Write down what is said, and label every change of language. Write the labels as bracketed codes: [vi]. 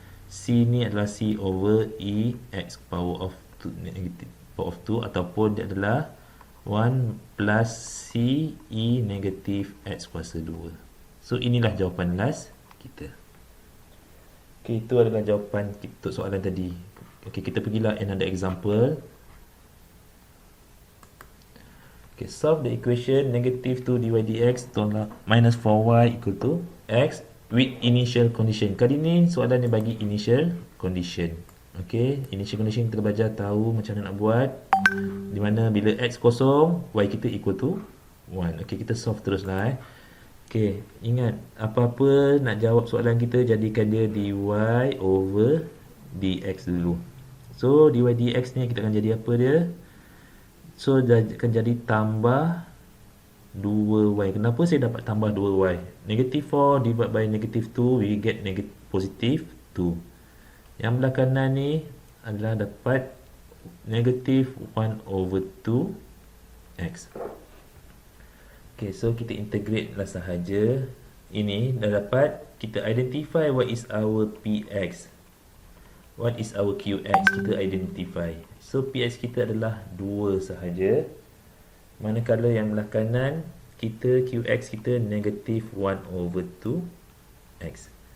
[ms] C ni adalah [en] C over E x power of 2 [ms] ataupun dia adalah 1 plus C E negatif x kuasa 2. So inilah jawapan last kita. Okay, itu adalah jawapan untuk soalan tadi. Okay, kita pergilah [en] another example. Okay, solve the equation negative 2 dy dx [ms] tolak [en] minus 4y equal to x with initial condition. [ms] Kali ni soalan dia bagi initial condition. Okay, initial condition kita belajar tahu macam mana nak buat. Di mana bila x kosong, y kita [en] equal to [ms] 1. Okay, kita solve teruslah Okay, ingat apa-apa nak jawab soalan kita, jadikan dia dy over dx dulu. So dy dx ni kita akan jadi apa dia? So akan jadi tambah 2y. Kenapa saya dapat tambah 2y? [en] Negative 4 divided by negative 2, we get positive 2. [ms] Yang belah kanan ni adalah dapat [en] negative 1 over 2x. [ms] Okay, so kita integrate lah sahaja. Ini dah dapat. Kita identify [en] what is our px, what is our qx, [ms] kita identify. So px kita adalah 2 sahaja, manakala yang belah kanan kita qx kita negative 1 over 2x.